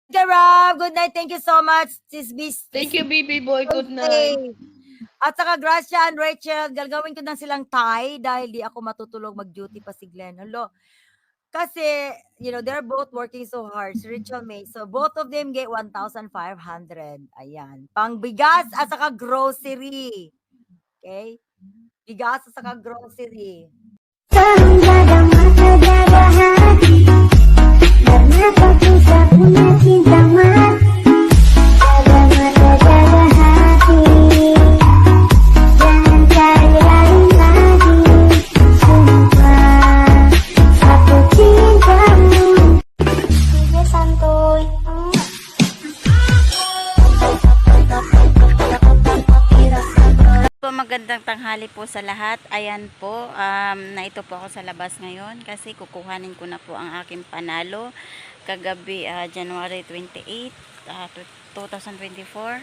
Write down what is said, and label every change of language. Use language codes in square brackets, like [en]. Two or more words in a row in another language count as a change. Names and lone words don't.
[en] Okay, Rob. Good night. Thank you so much. Thank you, baby boy. Good night. [tl] At saka Gracia and Rachel, gagawin ko na silang tie dahil di ako matutulog mag-duty pa si Glenn. [en] Hello. [tl] Kasi, [en] they're both working so hard. Si Rachel May. So, both of them get 1,500. [tl] Ayan. Pang bigas at saka grocery. Okay? Bigas at saka grocery. [id] Jaga mata, jaga hati, karena kau bisa punya cinta mati. Jaga mata, jaga hati, jangan cari lain lagi. Sumpah, aku cintamu. Tiga santuy. [tl] Magandang tanghali po sa lahat. Ayan po, na ito po ako sa labas ngayon kasi kukuhanin ko na po ang aking panalo kagabi, January 28, 2024.